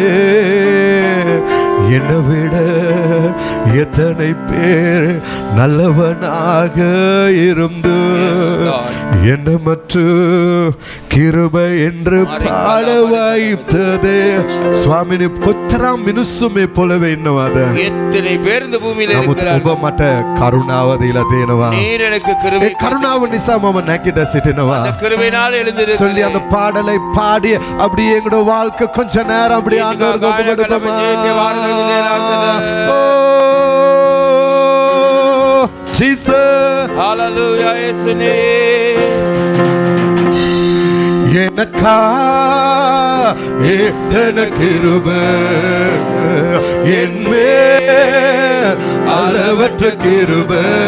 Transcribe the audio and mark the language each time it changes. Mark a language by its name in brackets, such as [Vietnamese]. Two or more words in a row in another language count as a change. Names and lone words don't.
[Tamil] என்னை விட எத்தனை பேர் நல்லவனாக இருந்து என்ன மற்றும் கிருபை என்று பாட வைத்ததே. [Sinhala] ස්වාමීනි කොච්චරද මිනිස්සුමේ පොළවේ ඉන්නවාද? [Tamil] எத்தனை பேர் இந்த பூமியில [Sinhala] නමුත් ඔබ [Tamil] இருக்கிறார்கள். [Sinhala] මට කරුණාව දීලා තියෙනවා. [Tamil] நீர் எனக்கு கிருபை [Sinhala] ඒ කරුණාව නිසා මම නැගිට සිටිනවා. [Tamil] அந்த கிருபையினால் சொல்லி எழுந்திருக்கிறேன். அந்த பாடலை பாடி அப்படியே எங்களோட வாழ்க்கை கொஞ்ச நேரம் அப்படியே ஆண்டவருக்கு ஒப்பு கொடுப்போமா? ஓ ஜீசஸ், ஹalleluya இயேசுவே. எனக்கா எத்தனை கிருபை என் மேல், அளவற்ற கிருபை